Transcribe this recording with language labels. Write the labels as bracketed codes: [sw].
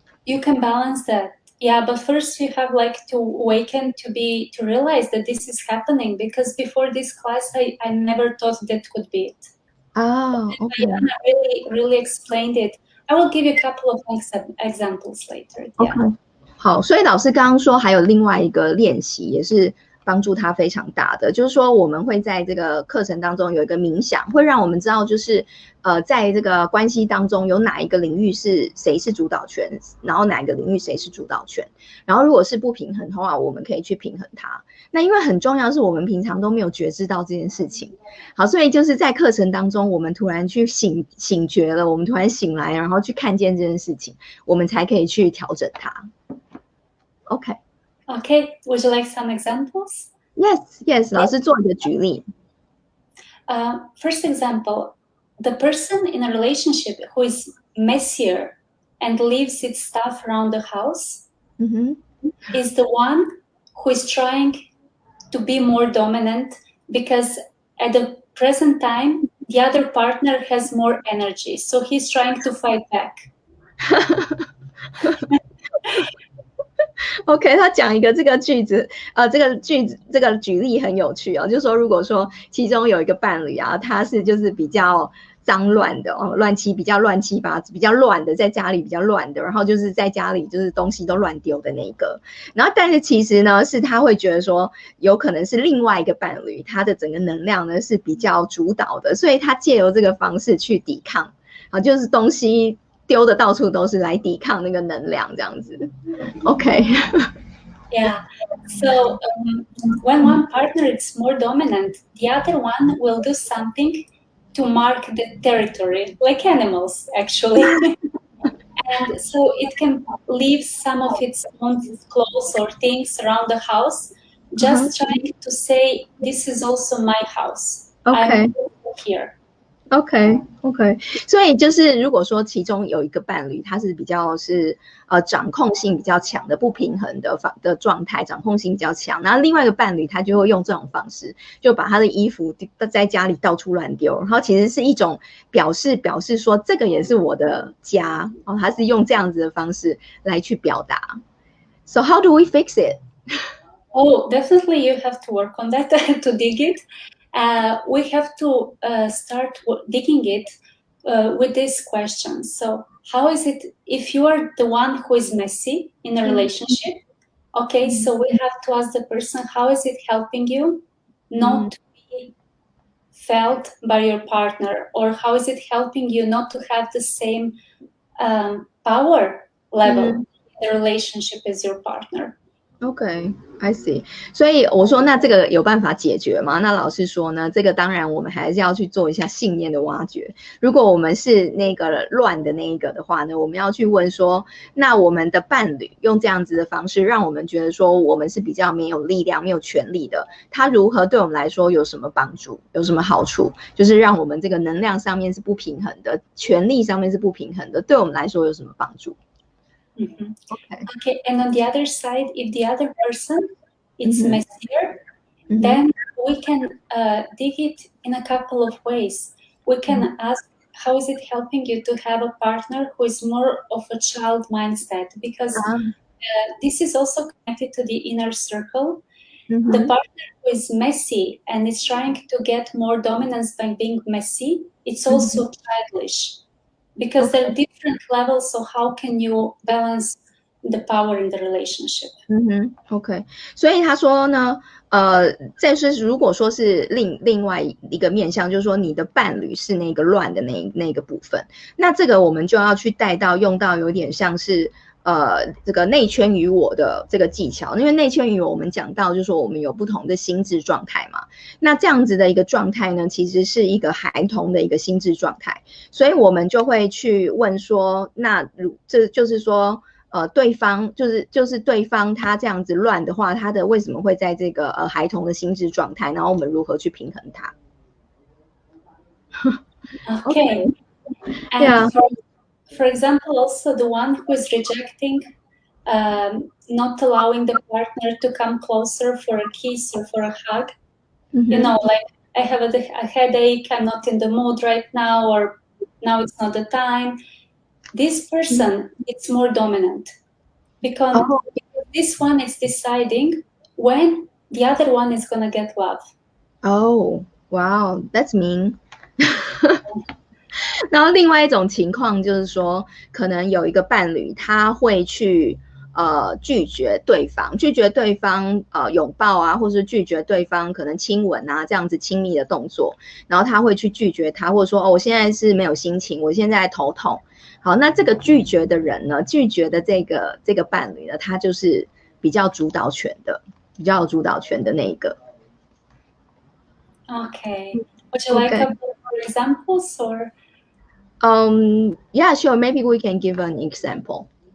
[en] You can balance that. Yeah, but first you have like to awaken to realize that this is happening, because before this class I never thought that could be it. Oh, okay. I really explained it. I will give you a couple of examples later. Yeah. Okay. [zh] 好，所以老师刚刚说还有另外一个练习也是帮助他非常大的，就是说我们会在这个课程当中有一个冥想，会让我们知道就是在这个关系当中有哪一个领域是谁是主导权，然后哪一个领域谁是主导权，然后如果是不平衡的话，我们可以去平衡它。那因为很重要是我们平常都没有觉知到这件事情，好，所以就是在课程当中我们突然去醒觉了，我们突然醒来，然后去看见这件事情，我们才可以去调整它。 [en] Okay. Would you like some examples? [zh] Yes. 老师做一个举例。 [en] First example, the person in a relationship who is messier and leaves its stuff around the house is the one who is trying to be more dominant, because at the present time, the other partner has more energy. So he's trying to fight back. [zh] OK， 他讲一个这个句子，这个举例很有趣哦，就是说，如果说其中有一个伴侣啊，他是就是比较脏乱的哦，比较乱七八糟，比较乱的，在家里比较乱的，然后就是在家里就是东西都乱丢的那一个，然后但是其实呢，是他会觉得说，有可能是另外一个伴侣，他的整个能量呢是比较主导的，所以他借由这个方式去抵抗啊，就是东西丢的到处都是来抵抗那个能量这样子。 [en] OK. Yeah. So when one partner is more dominant, the other one will do something to mark the territory, like animals, actually. And so it can leave some of its own clothes or things around the house, just trying to say, this is also my house. Okay. I'm here. [zh] OK， 所以就是如果说其中有一个伴侣他是比较是掌控性比较强的不平衡的状态，掌控性比较强，然后另外一个伴侣他就会用这种方式，就把他的衣服在家里到处乱丢，然后其实是一种表示说这个也是我的家哦，他是用这样子的方式来去表达。 [en] So how do we fix it? Oh, definitely you have to work on that to dig it. We have to start digging it with these questions. So how is it if you are the one who is messy in a relationship? Okay, so we have to ask the person, how is it helping you not to be felt by your partner? Or how is it helping you not to have the same power level in the relationship as your partner? OK, I see. [zh] 所以我说那这个有办法解决吗？那老师说呢，这个当然我们还是要去做一下信念的挖掘。如果我们是那个乱的那一个的话呢，我们要去问说，那我们的伴侣用这样子的方式让我们觉得说我们是比较没有力量没有权利的，他如何对我们来说有什么帮助，有什么好处，就是让我们这个能量上面是不平衡的，权力上面是不平衡的，对我们来说有什么帮助 [en] Okay, and on the other side, if the other person is messier, then we can dig it in a couple of ways. We can ask, how is it helping you to have a partner who is more of a child mindset? Because this is also connected to the inner circle. The partner who is messy and is trying to get more dominance by being messy, it's also childish. Because there are different levels, so how can you balance the power in the relationship? [zh] OK， 所以他说呢，再是如果说是另外一个面向，就是说你的伴侣是那个乱的那个部分，那这个我们就要去用到有点像是这个内圈与我的这个技巧，因为内圈与我们讲到就是说我们有不同的心智状态嘛，那这样子的一个状态呢，其实是一个孩童的一个心智状态，所以我们就会去问说，那这就是说对方就是对方他这样子乱的话，他的为什么会在这个孩童的心智状态，然后我们如何去平衡他 [en] Okay. And Yeah. for example, also the one who is rejecting, not allowing the partner to come closer for a kiss or for a hug. You know, like I have a headache, I'm not in the mood right now, or now it's not the time. This person, it's more dominant because this one is deciding when the other one is going to get love. Oh, wow, that's mean. [zh] 然后另外一种情况就是说，可能有一个伴侣他会去拒绝对方拥抱啊，或是拒绝对方可能亲吻啊这样子亲密的动作，然后他会去拒绝他，或者说我现在是没有心情，我现在头痛。好，那这个拒绝的人呢，拒绝的这个伴侣呢，他就是比较主导权的那一个。 [en] Okay. Would you like a couple more examples or? Yeah, sure. Maybe we can give an example.